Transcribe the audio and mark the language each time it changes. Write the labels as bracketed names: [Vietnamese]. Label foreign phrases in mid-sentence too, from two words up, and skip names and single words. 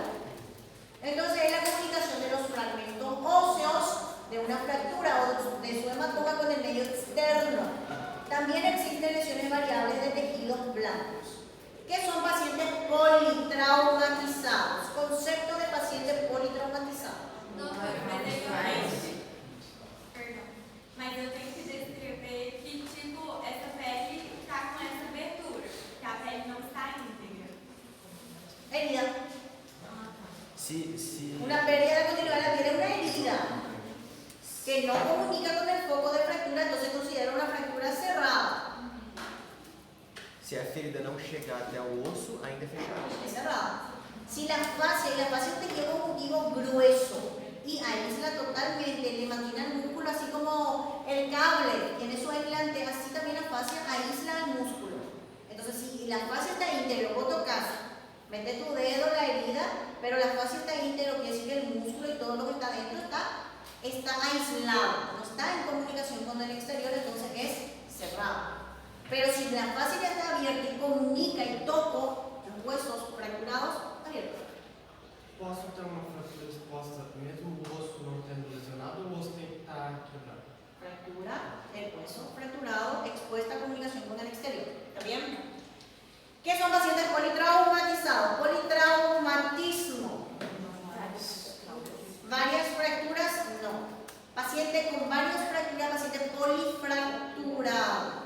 [Spanish] Entonces es la comunicación de los fragmentos óseos de una fractura o de su hematoma con el medio externo. También existen lesiones variables de tejidos blancos. ¿Qué son pacientes politraumatizados? Concepto de paciente politraumatizado. [Portuguese] Doutora, mas eu tenho que descrever que, tipo, essa pele está com essa abertura, que a pele não está íntegra. [Spanish] Herida. Si Una pérdida de continuidad de la piel es una herida que no comunica con el foco de fractura, entonces considera una fractura cerrada. [Portuguese] Se a ferida não chegar até o osso, ainda é fechada. [Spanish] Es cerrada. Si la fascia es un tejido conjuntivo grueso y aísla totalmente, le mantiene el músculo así como el cable tiene su aislante, así también la fascia aísla el músculo. Entonces, si la fascia está íntegro, vos tocas, mete tu dedo en la herida, pero la fascia está íntegro, quiere decir que el músculo y todo lo que está dentro está aislado, no está en comunicación con el exterior, entonces es cerrado. Pero si la fascia ya está abierta y comunica y toco los huesos fracturados, está abierto. [Portuguese] Posso ter uma fratura exposta mesmo o osso não tendo lesionado ou o osso tem que estar quebrado? [Spanish] Fractura, el hueso fracturado, expuesta a comunicación con el exterior. ¿Está bien? ¿Qué son pacientes politraumatizados? Politraumatismo. Varias fracturas, no. Paciente con varias fracturas, paciente polifracturado.